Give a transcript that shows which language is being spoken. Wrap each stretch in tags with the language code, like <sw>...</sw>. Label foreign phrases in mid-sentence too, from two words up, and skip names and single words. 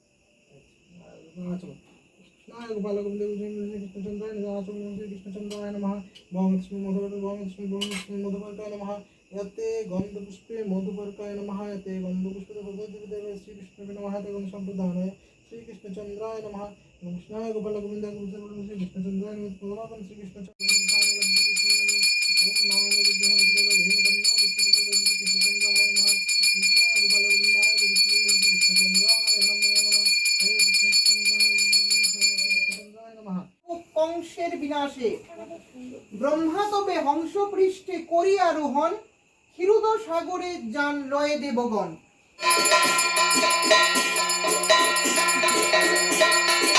<sa>कृष्णाय गोपाल गोविंद कृष्णचंद्राय नमः श्रीकृष्णचंद्राय नमः भौमस्मि मधुपर्काय नमः यते गन्धपुष्पे मधुपर्काय नमः यते गन्धपुष्पे भगवद्देव श्रीकृष्णाय नमः यते गन्धसम्प्रदानाय श्रीकृष्णचंद्राय नमः कृष्णाय गोपाल गोविंद कृष्णचंद्राय नमः</sa> <bn>কংসের বিনাশে ব্রহ্মা তবে হংস পৃষ্ঠে করি আরোহণ ক্ষীরোদ সাগরে যান লয়ে দেবগণ।</bn>